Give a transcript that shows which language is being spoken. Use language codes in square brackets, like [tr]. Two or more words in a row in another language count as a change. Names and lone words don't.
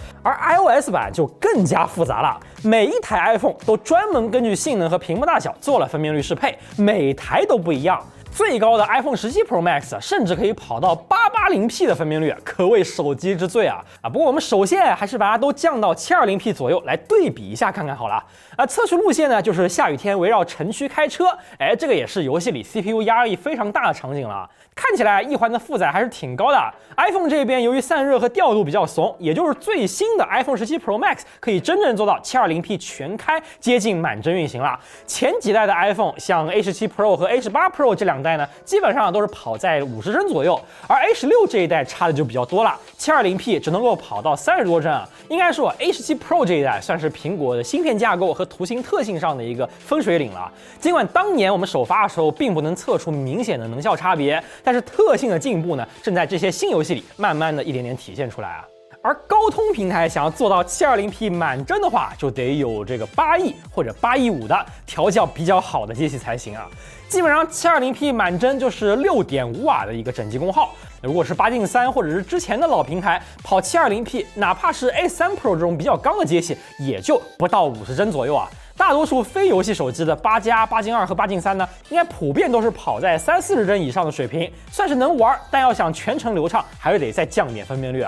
[zh] 而 iOS 版就更加複雜了，每一台 iPhone 都專門根據性能和屏幕大小做了分辨率適配，每台都不一樣。最高的 iPhone 17 Pro Max 甚至可以跑到880P 的分辨率，可謂手機之最啊！不过我們首先還是把它都降到 720P 左右來對比一下看看好了。測試路線呢，就是下雨天圍繞城區開車，這個也是遊戲裡 CPU 壓力非常大的場景了。看起來一環的負載還是挺高的。iPhone 這邊由於散熱和調度比較慫，也就是最新的 iPhone 17 Pro Max 可以真正做到 720P 全開，接近滿帧運行了。前幾代的 iPhone 像 A17 Pro 和 A18 Pro 這兩代呢，基本上都是跑在50帧左右，而 A16這一代差的就比較多了，720P 只能夠跑到30多帧啊。應該說 A17 Pro 這一代算是蘋果的芯片架構和圖形特性上的一個分水嶺了。儘管當年我們首發的時候並不能測出明顯的能效差別，但是特性的進步呢，正在這些新遊戲裡慢慢的一點點體現出來啊。而高通平台想要做到 720P 滿幀的話，就得有這個8E 或者 8E5 的調教比較好的機器才行啊。基本上 720P 滿幀就是6.5瓦的一個整機功耗。如果是8進3或者是之前的老平台跑 720P， 哪怕是 A3 Pro 這種比較剛的機器，也就不到50帧左右啊。大多數非遊戲手機的8加、8進2和8進3呢，應該普遍都是跑在30-40帧以上的水平，算是能玩，但要想全程流暢，還是得再降點分辨率啊。